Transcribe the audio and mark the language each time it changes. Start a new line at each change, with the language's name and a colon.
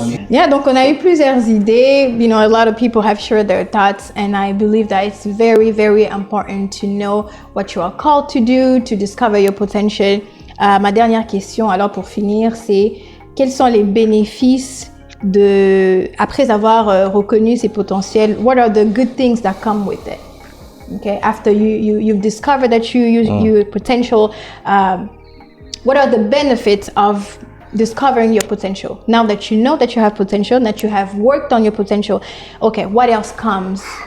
French: yeah, donc on a eu plusieurs idées.
English: A lot of people have shared their thoughts, and I believe that it's very, very important to know what you are called to do, to discover your potential.
French: Ma dernière question, alors pour finir, c'est quels sont les bénéfices après avoir reconnu ses potentiels?
English: What are the good things that come with it? Okay, after you've discovered that your potential, what are the benefits of discovering your potential? Now that you know that you have potential, that you have worked on your potential, okay, what else comes?